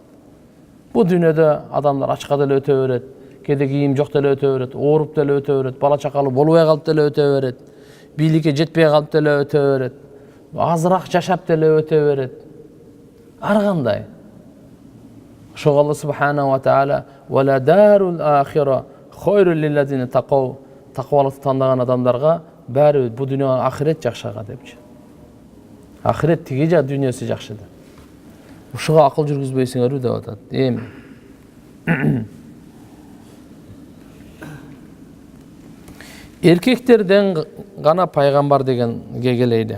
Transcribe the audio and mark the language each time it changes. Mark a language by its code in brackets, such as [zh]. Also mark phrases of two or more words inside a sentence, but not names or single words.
[ky] Бу дүйнөдө адамдар ачка деле өтө берет, кээде кийим жок деле өтө берет, ооруп деле өтө берет, бала чакалуу болбой калып деле өтө берет, бийликке жетпей калып деле өтө берет, азыраак жашап деле өтө берет. Ар кандай. Ошого [ar] الله سبحانه وتعالى "ولدار الآخرة خير للذين اتقوا", [ky] такыбалыкты тандаган адамдарга баары бу дүйнө ахирет жакшыга депчи. Ахирет тиги жа дүйнөсү жакшы деп. Ушуга акыл жүргүзбөйсүңөрбү деп атат. Эми эркектерден гана пайгамбар дегенге келейли.